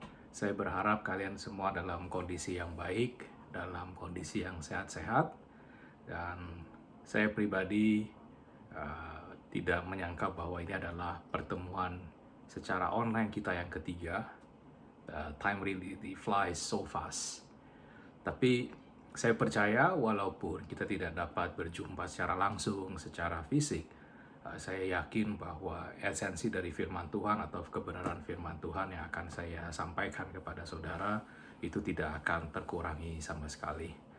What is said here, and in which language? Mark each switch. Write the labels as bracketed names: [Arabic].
[Indonesian] Saya berharap kalian semua dalam kondisi yang baik, dalam kondisi yang sehat-sehat, dan saya pribadi tidak menyangka bahwa ini adalah pertemuan secara online kita yang ketiga. [English] Time really flies so fast. [Indonesian] Tapi saya percaya walaupun kita tidak dapat berjumpa secara langsung, secara fisik, saya yakin bahwa esensi dari firman Tuhan atau kebenaran firman Tuhan yang akan saya sampaikan kepada saudara itu tidak akan terkurangi sama sekali.